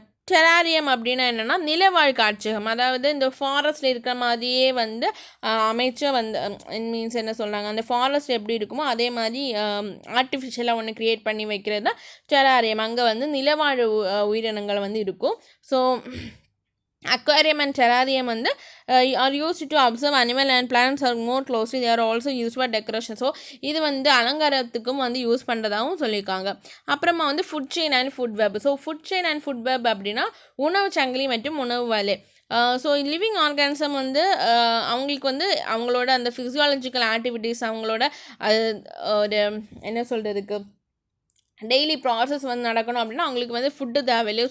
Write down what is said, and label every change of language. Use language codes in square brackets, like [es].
[ta] டெராரியம் அப்படின்னா என்னென்னா நிலவாழ் காட்சியகம், அதாவது இந்த ஃபாரஸ்ட்டில் இருக்கிற மாதிரியே வந்து அமைச்சா வந்து மீன்ஸ் என்ன சொல்கிறாங்க, அந்த ஃபாரஸ்ட் எப்படி இருக்குமோ அதே மாதிரி ஆர்டிஃபிஷியலாக ஒன்று க்ரியேட் பண்ணி வைக்கிறது தான் டெராரியம். அங்கே வந்து நிலவாழ் உயிரினங்கள் வந்து இருக்கும். [en] So aquarium and terrarium வந்து are used to observe animal and plants are more closely. They are also used for decoration. [ta] So இது வந்து அலங்காரத்துக்கும் வந்து யூஸ் பண்ணுறதாகவும் சொல்லியிருக்காங்க. அப்புறமா வந்து food chain and food web. So food chain and food web அப்படின்னா உணவு சங்கிலி மற்றும் உணவு வலை. ஸோ லிவிங் ஆர்கானிசம் வந்து அவங்களுக்கு வந்து அவங்களோட அந்த ஃபிசியாலஜிக்கல் ஆக்டிவிட்டீஸ், அவங்களோட ஒரு என்ன சொல்கிறதுக்கு டெய்லி ப்ராசஸ் வந்து நடக்கணும் அப்படின்னா அவங்களுக்கு வந்து ஃபுட்டு தேவையில்லையோ.